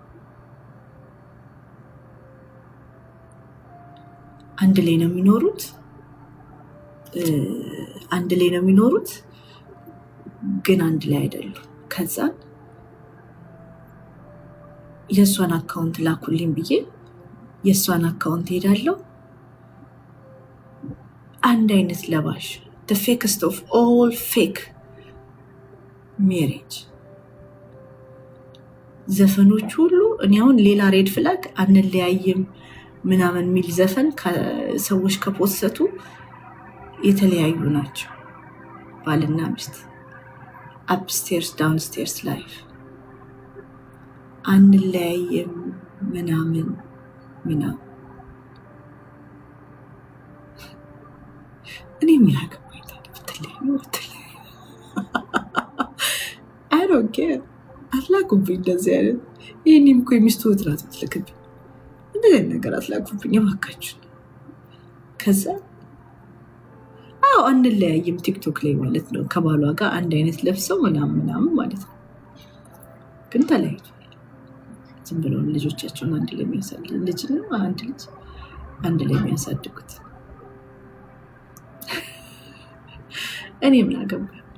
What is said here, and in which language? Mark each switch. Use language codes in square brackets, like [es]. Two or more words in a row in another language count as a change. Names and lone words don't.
[am] አንድ ላይ ነው የሚኖሩት ግን አንድ ላይ አይደሉም። ከዛ የእሷን አካውንት ላኩልኝ ብዬ የእሷን አካውንት ሄዳለሁ። አንድ አይነት ለባሽ [en] the fakest of all fake marriage [am] ዘፈኖች ሁሉ እኔ አሁን ሌላ [en] red flag [am] አንለያይም ምናምን የሚል ዘፈን ሰዎች ከፖሰቱ የተለያዩ ናቸው። ባልና ሚስት [en] upstairs downstairs life [am] አንለያይም ምናምን እኔ ምን አገባኝ ታዲያ? [en] I don't care። [am] አትላኩብኝ እንደዚህ አይነት። ይህኔም እኮ የሚስቱ እህት ናት የምትልክብኝ። እንደዚህ አይነት ነገር አትላኩብኝ እባካችሁ። ከዛ አንለያይም ቲክቶክ ላይ ማለት ነው ከባሏ ጋር አንድ አይነት ለብሰው ምናምን ማለት ነው። ግን ተለያይቷል። ዝም ብለው ልጆቻቸውን አንድ ላይ የሚያሳድጉት። እኔ ምን አገባኝ?